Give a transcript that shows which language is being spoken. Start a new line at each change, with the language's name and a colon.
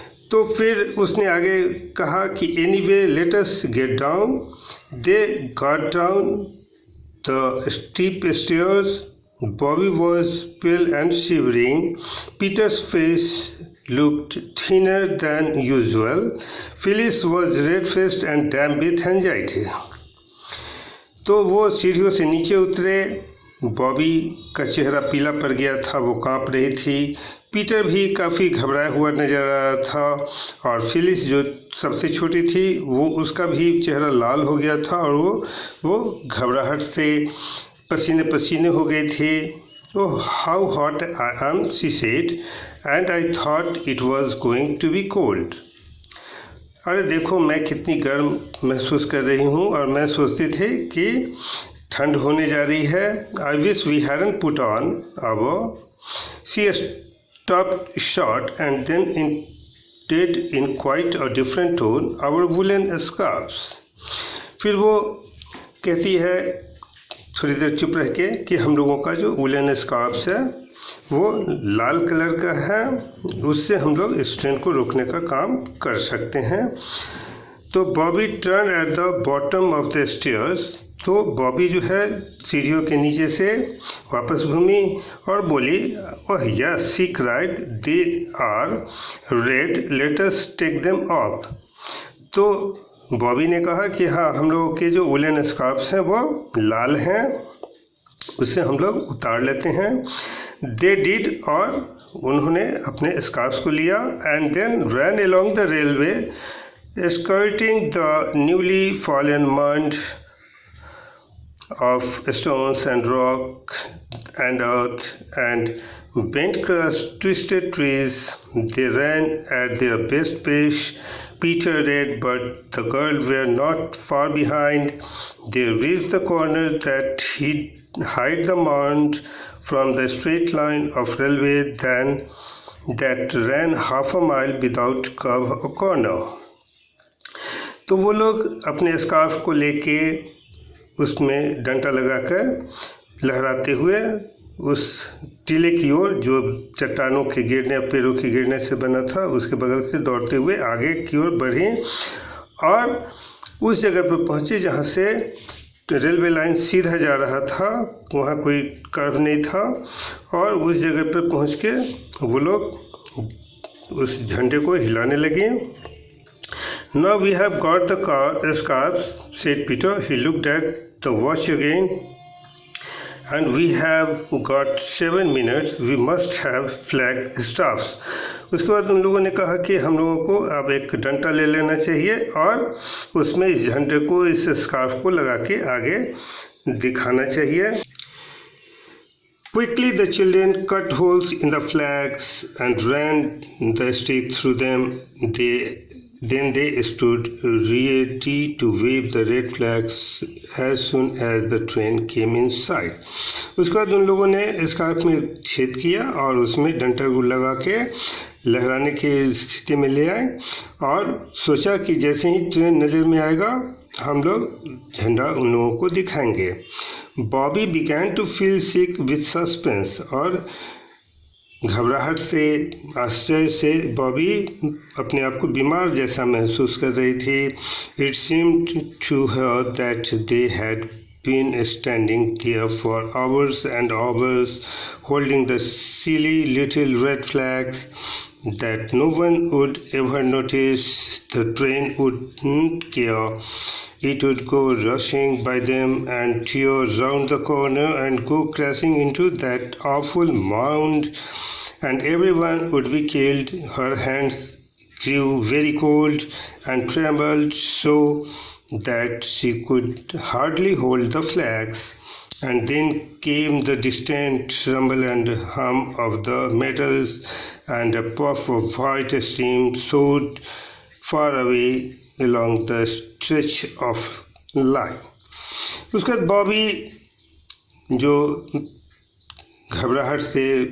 Hindi: तो फिर उसने आगे कहा कि
English: Anyway let us get down. They got down the steep stairs. Bobby was pale and shivering. Peter's face looked thinner than usual. Phyllis was red-faced and damn with anxiety.
Hindi: तो वो सीढ़ियों से नीचे उतरे। बॉबी का चेहरा पीला पड़ गया था, वो कांप रही थी। पीटर भी काफ़ी घबराया हुआ नज़र आ रहा था और फिलिस जो सबसे छोटी थी वो उसका भी चेहरा लाल हो गया था और वो घबराहट से पसीने पसीने हो गए थे।
English: Oh, how hot I am, she said, and I thought it was going to be cold.
Hindi: अरे देखो मैं कितनी गर्म महसूस कर रही हूँ और मैं सोचती थी कि ठंड होने जा रही है।
English: I wish we hadn't put on our. She stopped short and then said in quite a different tone, our woolen scarves.
Hindi: फिर वो कहती है थोड़ी देर चुप रह के कि हम लोगों का जो वुलन स्कार्फ्स है वो लाल कलर का है, उससे हम लोग इस ट्रेन को रोकने का काम कर सकते हैं। तो Bobby turn at the bottom of the stairs. तो बॉबी जो है सीढ़ियों के नीचे से वापस घूमी और बोली,
English: Oh yes, she cried, they are red, let us take them off.
Hindi: तो बॉबी ने कहा कि हाँ, हम लोगों के जो वुलन स्कार्फ्स हैं वो लाल हैं, उससे हम लोग उतार लेते हैं।
English: they did,
Hindi: और उन्होंने अपने स्कार्फ्स को लिया।
English: And then ran along the railway skirting the newly fallen mud of stones and rock and earth and bent across twisted trees. They ran at their best pace. Peter read, but the girls were not far behind. They reached the corner that hid the mound from the straight line of railway that ran half a mile without curve or corner.
Hindi: तो वो लोग अपने scarf को लेके उसमें डंटा लगाकर लहराते हुए उस टीले की ओर जो चट्टानों के गिरने पेड़ों के गिरने से बना था उसके बगल से दौड़ते हुए आगे की ओर बढ़े और उस जगह पर पहुँचे जहाँ से रेलवे लाइन सीधा जा रहा था, वहाँ कोई कर्व नहीं था। और उस जगह पर पहुँच के वो लोग उस झंडे को हिलाने लगे।
English: Now we have got the scarves, said Peter. He looked at the watch again. And we have got 7 minutes. We must have flag staffs.
Hindi: उसके बाद उन लोगों ने कहा कि हम लोगों को अब एक डंटा ले लेना चाहिए और उसमें इस झंडे को, इस स्कार्फ को लगा के आगे दिखाना चाहिए।
English: Quickly the children cut holes in the flags and ran the stick through them. Then they stood ready to wave the red flags as soon as the train came in sight.
Hindi: उसके बाद उन लोगों ने scarf में छेद किया और उसमें डंटा लगा के लहराने की स्थिति में ले आए और सोचा कि जैसे ही ट्रेन नज़र में आएगा हम लोग झंडा उन लोगों को दिखाएंगे। Bobby
English: began to feel sick with suspense,
Hindi: और घबराहट से, आश्चर्य से बॉबी अपने आप को बीमार जैसा महसूस कर रही थी।
English: It seemed to her that they had been standing there for hours and hours, holding the silly little red flags that no one would ever notice. The train wouldn't care. It would go rushing by them and tear round the corner and go crashing into that awful mound, and everyone would be killed. Her hands grew very cold and trembled so that she could hardly hold the flags. And then came the distant rumble and hum of the metals, and a puff of white steam soared far away along the stretch of line.
Hindi: उसके बाद बॉबी जो घबराहट से